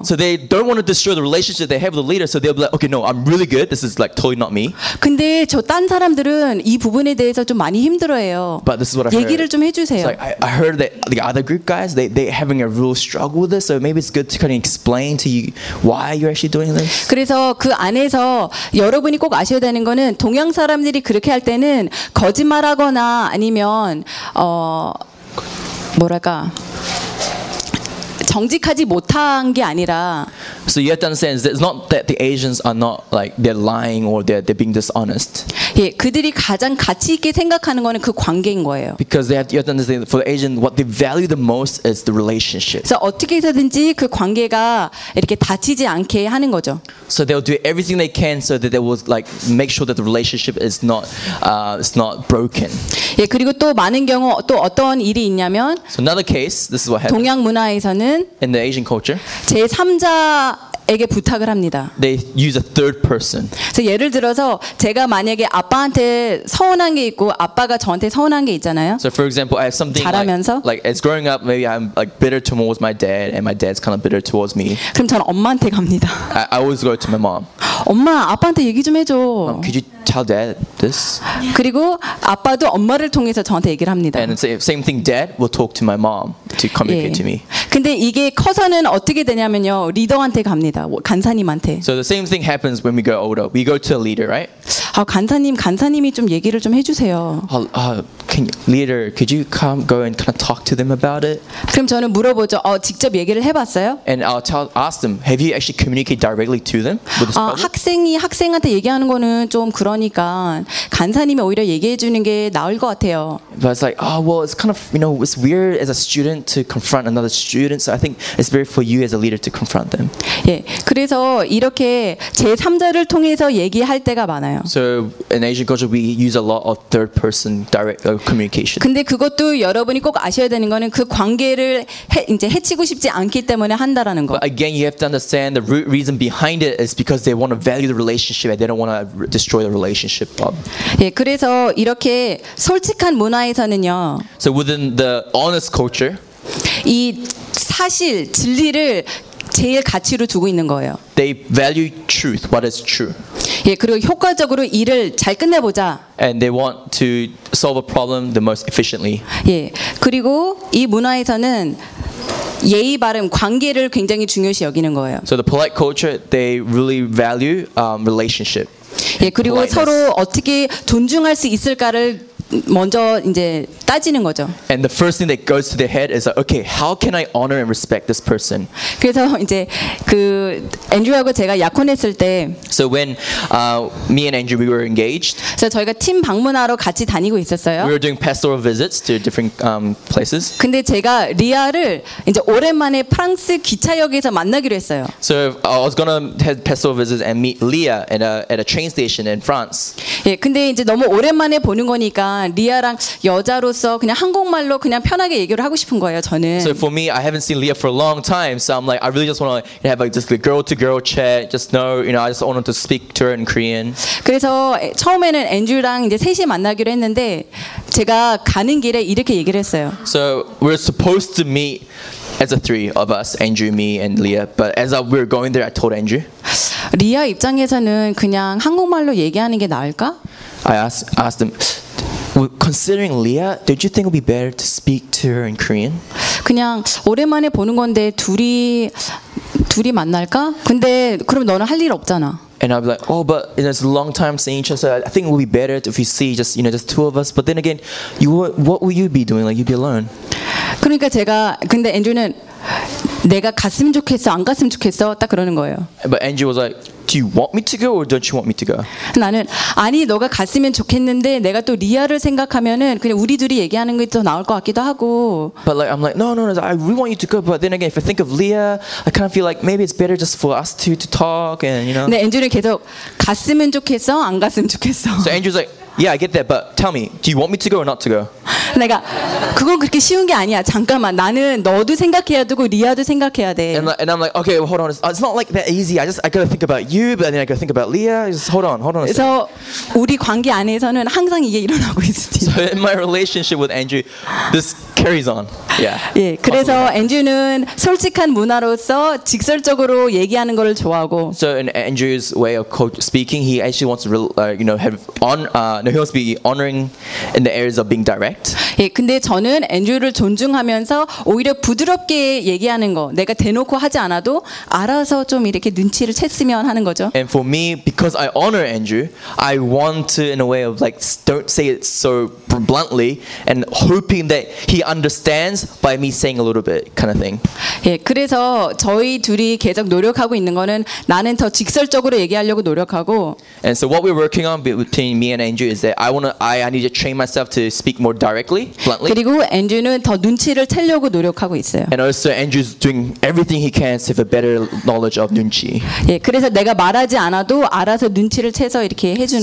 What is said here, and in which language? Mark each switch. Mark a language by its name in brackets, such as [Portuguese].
[English] So they don't want to destroy the relationship they have with the leader so they'll be like okay no I'm really good this is like totally not me. [Korean] 근데 저 딴 사람들은 이 부분에 대해서 좀 많이 힘들어요. [English] But this is what I [Korean] 얘기를 [English] heard. [Korean] 좀 해주세요. [English] So I heard that the other group guys, they having a real struggle with this. So maybe it's good to kind of explain to you why you're actually doing this. [Korean] 그래서 그 안에서 여러분이 꼭 아셔야 되는 거는 동양 사람들이 그렇게 할 때는 거짓말하거나 아니면 뭐랄까 정직하지 못한 게 아니라. [English] So you have to understand that it's not that the Asians are not like they're lying or they're being dishonest. [Korean] 예, 그들이 가장 가치 있게 생각하는 거는 그 관계인 거예요. [English] Because they have, you have to understand for the Asian, what they value the most is the relationship. [Korean] 그래서 어떻게 해서든지 그 관계가 이렇게 다치지 않게 하는 거죠. [English] So they'll do everything they can so that they will like make sure that the relationship is not it's not broken. [Korean] 예, 그리고 또 많은 경우 또 어떤 일이 있냐면. [English] So another case, this is what happened. [Korean] 동양 문화에서는 [English] in the Asian culture, [Korean] 제 3자 에게 부탁을 합니다. [English] They use a third person. [Korean] 그래서 예를 들어서 제가 만약에 아빠한테 서운한 게 있고 아빠가 저한테 서운한 게 있잖아요. [English] So for example, I have something [Korean] 자라면서? [English] like as growing up, maybe I'm like bitter towards my dad, and my dad's kind of bitter towards me. [Korean] 그럼 저는 엄마한테 갑니다. [English] I always go to my mom. [Korean] 엄마, 아빠한테 얘기 좀 해줘. [English] Could you tell dad this? [Korean] 그리고 아빠도 엄마를 통해서 저한테 얘기를 합니다. [English] And same thing, dad will talk to my mom to communicate to me. [Korean] 근데 이게 커서는 어떻게 되냐면요, 리더한테 갑니다. 간사님한테. [English] So the same thing happens when we go older. We go to a leader, right? [Korean] 아, 간사님, 간사님이 좀 얘기를 좀 해주세요. [English] Can you, leader, could you come go and kind of talk to them about it? [Korean] 그럼 저는 물어보죠. 직접 얘기를 해봤어요? [English] And I'll ask them. Have you actually communicated directly to them with this problem? [Korean] 학생이 학생한테 얘기하는 거는 좀 그러니까 간사님이 오히려 얘기해 주는 게 나을 것 같아요. [English] But it's like, well, it's kind of, you know, it's weird as a student to confront another student. So I think it's better for you as a leader to confront them. [Korean] 예, 그래서 이렇게 제 3자를 통해서 얘기할 때가 많아요. [English] So in Asian culture, we use a lot of third person direct. Communication. [Korean] 근데 그것도 여러분이 꼭 아셔야 되는 거는 그 관계를 이제 해치고 싶지 않기 때문에 한다라는 거. [English] But again, you have to understand the root reason behind it is because they want to value the relationship and they don't want to destroy the relationship. [Korean] 예, 그래서 이렇게 솔직한 문화에서는요. [English] So within the honest culture, [Korean] 이 사실 진리를 제일 가치로 두고 있는 거예요. [English] They value truth, what is true. [Korean] 예, 그리고 효과적으로 일을 잘 끝내보자. [English] And they want to solve a problem the most efficiently. [Korean] 예, 그리고 이 문화에서는 예의 바름 관계를 굉장히 중요시 여기는 거예요. [English] So the polite culture, they really value relationship. [Korean] 예, 그리고 서로 어떻게 존중할 수 있을까를 먼저 이제 따지는 거죠. [English] And the first thing that goes to their head is like, okay, how can I honor and respect this person? [Korean] 그래서 이제 그 앤드류하고 제가 약혼했을 때 [English] So when me and Andrew we were engaged. [Korean] 그래서 저희가 팀 방문하러 같이 다니고 있었어요. [English] We were doing pastoral visits to different places. [Korean] 근데 제가 리아를 이제 오랜만에 프랑스 기차역에서 만나기로 했어요. [English] So I was going to have pastoral visits and meet Leah at a train station in France. [Korean] 예, 근데 이제 너무 오랜만에 보는 거니까 리아랑 여자로서 그냥 한국말로 그냥 편하게 얘기를 하고 싶은 거예요, 저는. [English] So for me, I haven't seen Leah for a long time, so I'm like, I really just want to have like just a girl-to-girl chat, just know, you know, I just want to speak to her in Korean. [Korean] 그래서 처음에는 앤드류랑 이제 셋이 만나기로 했는데 제가 가는 길에 이렇게 얘기를 했어요. [English] So we're supposed to meet as a three of us, Andrew, me, and Leah. But as we were going there, I told Andrew. [Korean] 리아 입장에서는 그냥 한국말로 얘기하는 게 나을까? [English] I asked him. considering Leah, did you think it would be better to speak to her in Korean? [Korean] 그냥 오랜만에 보는 건데 둘이 만날까? 근데 그럼 너는 할 일 없잖아. [English] And I'd be like, oh, but you know, it's a long time seeing each other. I think it would be better if we see just, you know, just two of us. But then again, what will you be doing? Like, you'd be alone. [Korean] 그러니까 제가 근데 앤드류는 내가 갔으면 좋겠어, 안 갔으면 좋겠어, 딱 그러는 거예요. [English] But Andrew was like, do you want me to go or don't you want me to go? [Korean] 나는 아니 너가 갔으면 좋겠는데 내가 또 리아를 생각하면은 그냥 우리 둘이 얘기하는 게 더 나을 것 같기도 하고. [English] But like I'm like, no, I really want you to go. But then again, if I think of Leah, I kind of feel like maybe it's better just for us two to talk and you know. [Korean] 근데 앤드류는 계속 갔으면 좋겠어, 안 갔으면 좋겠어. [English] So Andrew's like, yeah, I get that, but tell me, do you want me to go or not to go? [Korean] 내가 그건 그렇게 쉬운 게 아니야. 잠깐만, 나는 너도 생각해야 되고 리아도 생각해야 돼. [English] And I'm like, okay, well, hold on. It's not like that easy. I gotta think about you, but then I gotta think about Leah. Just hold on. A second. [Korean] 우리 관계 안에서는 항상 이게 일어나고 있습니다. [English] So in my relationship with Andrew, this carries on. Yeah. [Korean] 예, 그래서 Andrew는 솔직한 문화로서 직설적으로 얘기하는 것을 좋아하고. [English] So in Andrew's way of speaking, he actually wants to, he wants to be honoring in the areas of being direct. [Korean] 예, 근데 저는 앤드류를 존중하면서 오히려 부드럽게 얘기하는 거, 내가 대놓고 하지 않아도 알아서 좀 이렇게 눈치를 챘으면 하는 거죠. [English] And for me, because I honor Andrew, I want to, in a way of like, don't say it so bluntly, and hoping that he understands by me saying a little bit kind of thing. [Korean] 예, 그래서 저희 둘이 계속 노력하고 있는 거는 나는 더 직설적으로 얘기하려고 노력하고. [English] And so what we're working on between me and Andrew is that I need to train myself to speak more directly, bluntly. [Korean] 그리고 앤드류는 더 눈치를 채려고 노력하고 있어요. [English] And also Andrew's doing everything he can to have a better knowledge of 눈치. [Korean] 예, 그래서 내가 말하지 않아도 알아서 눈치를 채서 이렇게 해주는